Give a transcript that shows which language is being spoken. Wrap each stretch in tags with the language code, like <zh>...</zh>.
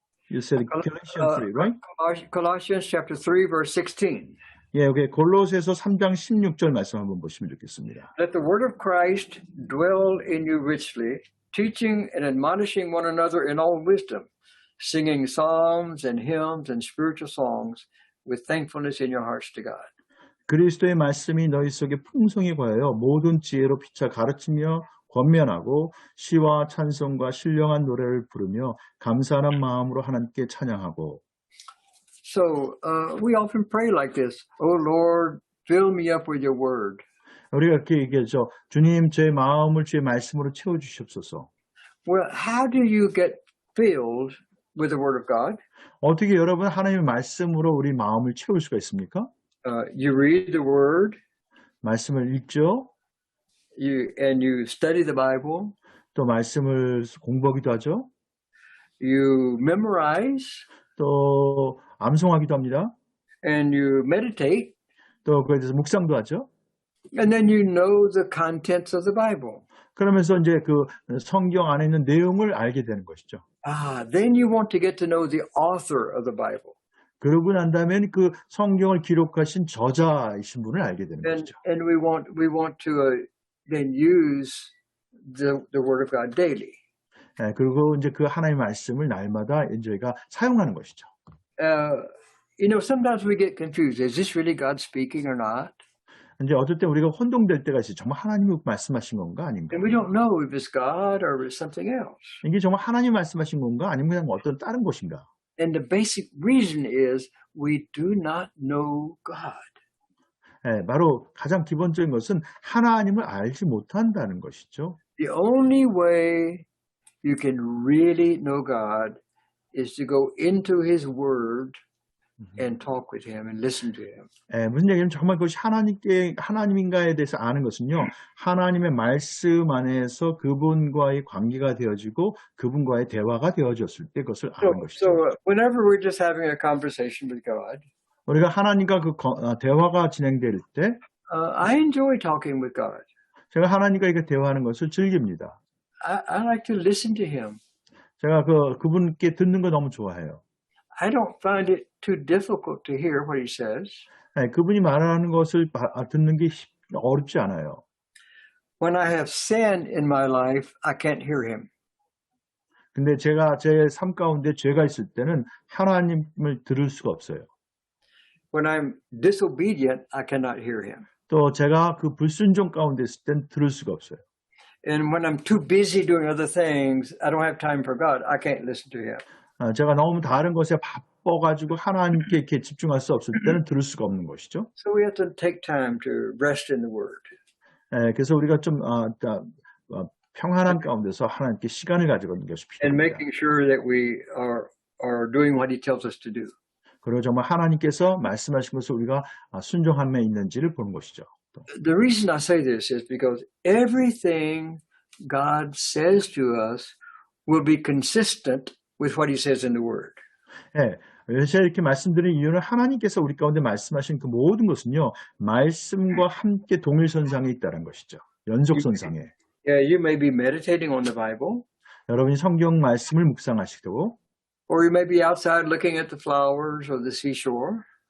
<en>You said Galatians 3, right? Colossians chapter 3, verse 16.</en> <ko>여기 골로새서 3장 16절 말씀 한번 보시면 좋겠습니다.</ko> <en>Let the word of Christ dwell in you richly, teaching and admonishing one another in all wisdom, singing psalms and hymns and spiritual songs with thankfulness in your hearts to God.</en> <ko>그리스도의 말씀이 너희 속에 풍성히 거하여 모든 지혜로 피차 가르치며 권면하고 시와 찬송과 신령한 노래를 부르며 감사하는 마음으로 하나님께 찬양하고.</ko> <en>So we often pray like this. Oh Lord, fill me up with your word.</en> <ko>우리가 이렇게 얘기하죠. 주님, 제 마음을 주의 말씀으로 채워주시옵소서.</ko> <en>Well, how do you get filled with the word of God?</en> <ko>어떻게 여러분 하나님의 말씀으로 우리 마음을 채울 수가 있습니까?</ko> <en>You read the word.</en> <ko>말씀을 읽죠.</ko> <en>And you study the Bible.</en> <ko>또 말씀을 공부하기도 하죠.</ko> <en>You memorize.</en> <ko>또 암송하기도 합니다.</ko> <en>And you meditate.</en> <ko>또 그에 대해서 묵상도 하죠.</ko> <en>And then you know the contents of the Bible.</en> <ko>그러면서 이제 그 성경 안에 있는 내용을 알게 되는 것이죠.</ko> <en>Then you want to get to know the author of the Bible.</en> <ko>그러고 난 다음엔 그 성경을 기록하신 저자이신 분을 알게 되는 것이죠.</ko> <en>And we want to then use the word of God daily.</en> <ko>그리고 이제 그 하나님의 말씀을 날마다 저희가 사용하는 것이죠.</ko> <en>Sometimes we get confused. Is this really God speaking or not?</en> <ko>이제 어떨 때 우리가 혼동될 때가 있어요. 정말 하나님이 말씀하신 건가 아닌가?</ko> <en>And we don't know if it's God or it's something else.</en> <ko>이게 정말 하나님 말씀하신 건가 아니면 그냥 어떤 다른 것인가?</ko> <en>And the basic reason is we do not know God.</en> <ko>바로 가장 기본적인 것은 하나님을 알지 못한다는 것이죠.</ko> <en>The only way you can really know God is to go into His Word and talk with Him and listen to Him.</en> <ko>무슨 얘기냐면 정말 그것이 하나님인가에 대해서 아는 것은요. 하나님의 말씀 안에서 그분과의 관계가 되어지고 그분과의 대화가 되어졌을 때 그것을 아는 것이죠.</ko> <en>So whenever we're just having a conversation with God,</en> <ko>우리가 하나님과 그 대화가 진행될 때</ko> <en>I enjoy talking with God.</en> <ko>제가 하나님과 이렇게 대화하는 것을 즐깁니다.</ko> <en>I like to listen to Him.</en> <ko>제가 그분께 듣는 거 너무 좋아해요.</ko> <en>I don't find it too difficult to hear what He says.</en> <ko>그분이 말하는 것을 듣는 게 어렵지 않아요.</ko> <en>When I have sin in my life, I can't hear Him.</en> <ko>근데 제가 제 삶 가운데 죄가 있을 때는 하나님을 들을 수가 없어요.</ko> <en>When I'm disobedient, I cannot hear Him.</en> <ko>또 제가 그 불순종 가운데 있을 땐 들을 수가 없어요.</ko> <en>And when I'm too busy doing other things, I don't have time for God, I can't listen to Him.</en> <ko>제가 너무 다른 것에 바빠가지고 하나님께 이렇게 집중할 수 없을 때는 들을 수가 없는 것이죠.</ko> <en>So we have to take time to rest in the Word.</en> <ko>그래서 우리가 좀 평안한 가운데서 하나님께 시간을 가지고 있는 것이</ko> <en>And</en> <ko>필요합니다.</ko> <en>making sure that we are doing what He tells us to do.</en> <ko>그리고 정말 하나님께서 말씀하신 것을 우리가 순종함에 있는지를 보는 것이죠.</ko> <en>The reason I say this is because everything God says to us will be consistent with what He says in the Word.</en> <ko>제가 이렇게 말씀드린 이유는 하나님께서 우리 가운데 말씀하신 그 모든 것은요. 말씀과 함께 동일선상에 있다는 것이죠. 연속선상에.</ko> <en>Yeah, you may be meditating on the Bible,</en> <ko>여러분이 성경 말씀을 묵상하시고</ko> <en>or you may be outside looking at the flowers or the seashore.</en>